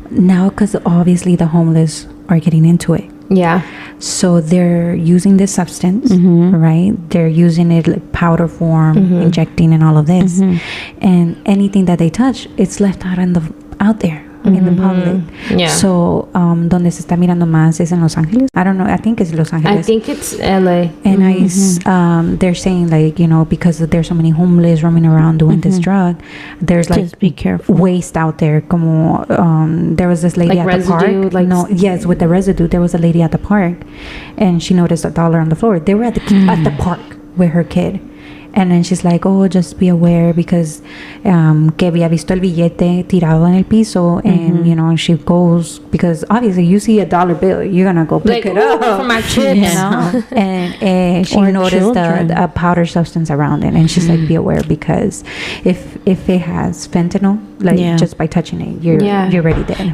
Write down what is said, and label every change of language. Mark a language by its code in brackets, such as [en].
[en] Now, because obviously the homeless are getting into it. Yeah. So they're using this substance, right? They're using it like powder form, injecting and all of this. And anything that they touch, it's left out there in the public. Yeah. [es] So, donde se está mirando más [en] is in [es] Los Angeles. [en] I don't know. I think it's Los Angeles. I think it's LA. And they're saying like, because there's so many homeless roaming around doing this drug, there's like just be careful. Waste out there. [es] Como [en] there was this lady like at residue, the park. With the residue. There was a lady at the park, and she noticed $1 on the floor. They were at the park with her kid. And then she's like, oh, just be aware because [es] que había visto el billete tirado en el piso. [en] And, she goes, because obviously you see $1 bill, you're going to go pick it up. For my chips. And she noticed a powder substance around it. And she's like, be aware because if it has fentanyl, like just by touching it, you're already dead.